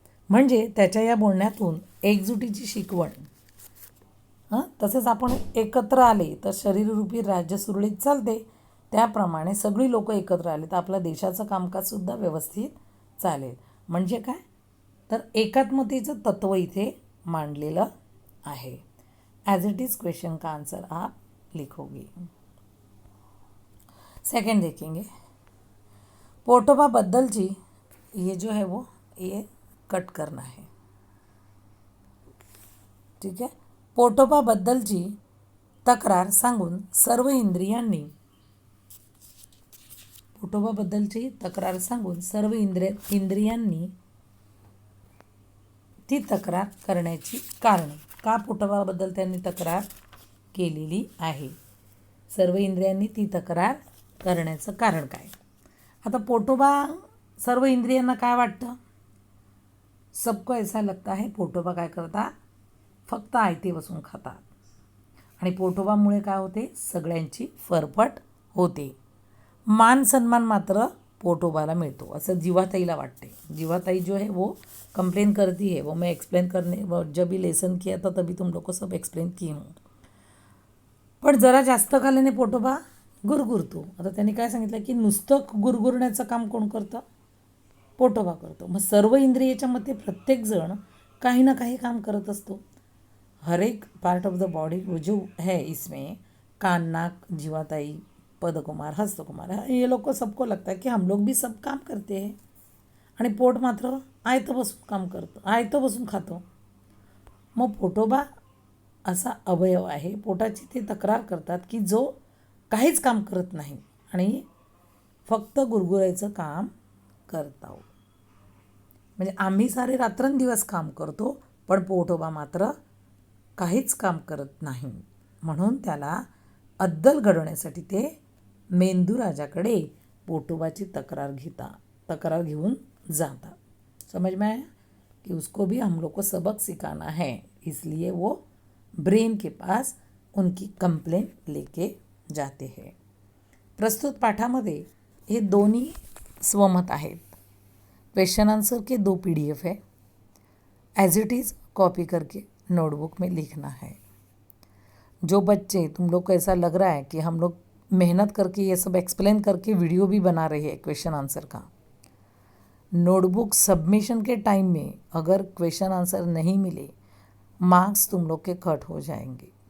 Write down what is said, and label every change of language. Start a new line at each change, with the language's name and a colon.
Marathi: म्हणजे त्याच्या या बोलण्यातून एकजुटीची शिकवण. तसेच आपण एकत्र आले तर शरीररूपी राज्य सुरळीत चालते. त्याप्रमाणे सगळी लोक एकत्र आले तर आपल्या देशाचं कामकाजसुद्धा व्यवस्थित चालेल. म्हणजे काय, तर एकात्मतेचं तत्व इथे मांडलेलं आहे.
Hindi: ॲज इट इज क्वेश्चन का आंसर आप लिखोगे. सेकंड देखेंगे.
Marathi: पोटोबा बद्दलची,
Hindi: ये जो है वो ये कट करना है, ठीक है.
Marathi: पोटोबा बद्दलची तक्रार सांगून सर्व इंद्रियांनी, पोटोबाबद्दलची तक्रार सांगून सर्व इंद्रियांनी ती तक्रार करण्याची कारणे. का पोटोबाबद्दल त्यांनी तक्रार केलेली आहे, सर्व इंद्रियांनी ती तक्रार करण्याचं कारण काय. आता पोटोबा सर्व इंद्रियांना काय वाटतं,
Hindi: सबको ऐसा लगता है
Marathi: पोटोबा काय करतात, फक्त आयते बसून खातात. आणि पोटोबामुळे काय होते, सगळ्यांची फरफट होते. मान सन्मान मात्र पोटोबाला मिळतो असं जीवाताईला वाटते.
Hindi: जीवाताई जो है वो कंप्लेन करती है, वो मैं एक्सप्लेन करने जब भी लेसन किया था तभी तुम लोग को सब एक्सप्लेन की हूँ.
Marathi: पण जरा जास्त खाल्ल्याने पोटोबा गुरगुरतो. आता त्यांनी काय सांगितलं की नुसतं गुरगुरण्याचं काम कोण करतं, पोटोबा करतो. मग सर्व इंद्रियाच्या मते प्रत्येकजण काही ना काही काम करत असतो.
Hindi: हर एक पार्ट ऑफ द बॉडी जो है इसमें कान, नाक, जीवाताई, पदकुमार, हस्तकुमार, ये लोग को सबको लगता है कि हम लोग भी सब काम करते हैं.
Marathi: आणि पोट मात्र आयतं बसून काम करतं, आयतं बसून खातो. मग पोटोबा असा अवयव आहे, पोटाची ते तक्रार करतात की जो काहीच काम करत नाही आणि फक्त गुरगुरायचं काम करतो. म्हणजे आम्ही सारे रात्रंदिवस काम करतो, पण पोटोबा मात्र काहीच काम करत नाही. म्हणून त्याला अद्दल घडवण्यासाठी ते मेंदूराजाकडे पोटोबाची तक्रार घेऊन जाता.
Hindi: समझ में आया कि उसको भी हम लोग को सबक सिखाना है, इसलिए वो ब्रेन के पास उनकी कंप्लेन लेके जाते हैं.
Marathi: प्रस्तुत पाठामध्ये हे दोन्ही स्वमत आहेत.
Hindi: क्वेश्चन आंसर के 2 PDF है. एज इट इज़ कॉपी करके नोटबुक में लिखना है. जो बच्चे तुम लोग को ऐसा लग रहा है कि हम लोग मेहनत करके ये सब एक्सप्लेन करके वीडियो भी बना रहे हैं क्वेश्चन आंसर का, नोटबुक सबमिशन के टाइम में अगर क्वेश्चन आंसर नहीं मिले, मार्क्स तुम लोग के कट हो जाएंगे.